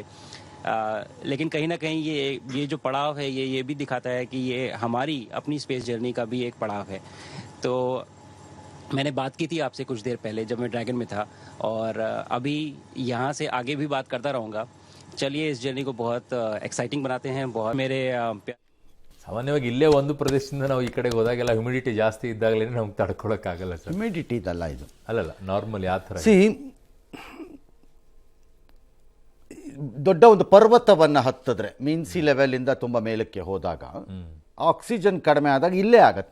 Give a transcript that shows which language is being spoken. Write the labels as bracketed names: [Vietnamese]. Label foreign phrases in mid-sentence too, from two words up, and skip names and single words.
[Hindi] लेकिन कहीं ना कहीं ये जो पड़ाव है ये भी दिखाता है कि ये हमारी अपनी स्पेस जर्नी का भी एक पड़ाव है। तो मैंने बात की थी आपसे कुछ देर पहले जब मैं ड्रैगन में था और अभी यहाँ से आगे भी बात करता रहूँगा। चलिए इस जर्नी को बहुत एक्साइटिंग बनाते हैं। बहुत मेरे [Kannada] ಸಾಮಾನ್ಯವಾಗಿ ಇಲ್ಲೇ ಒಂದು ಪ್ರದೇಶದಿಂದ ನಾವು ಈ ಕಡೆಗೆ ಹೋದಾಗೆಲ್ಲ ಹ್ಯುಮಿಡಿಟಿ ಜಾಸ್ತಿ ಇದ್ದಾಗಲೇ ನಮ್ಗೆ ತಡ್ಕೊಳಕ್ಕಾಗಲ್ಲ ಸರ್. ಹ್ಯುಮಿಡಿಟಿ ಇದಲ್ಲ ಇದು, ಅಲ್ಲಲ್ಲ ನಾರ್ಮಲ್ ಯಾವ ಥರ ದೊಡ್ಡ ಒಂದು ಪರ್ವತವನ್ನು ಹತ್ತಿದ್ರೆ ಮೀನ್ಸಿ ಲೆವೆಲಿಂದ ತುಂಬ ಮೇಲಕ್ಕೆ ಹೋದಾಗ ಆಕ್ಸಿಜನ್ ಕಡಿಮೆ ಆದಾಗ ಇಲ್ಲೇ ಆಗತ್ತೆ.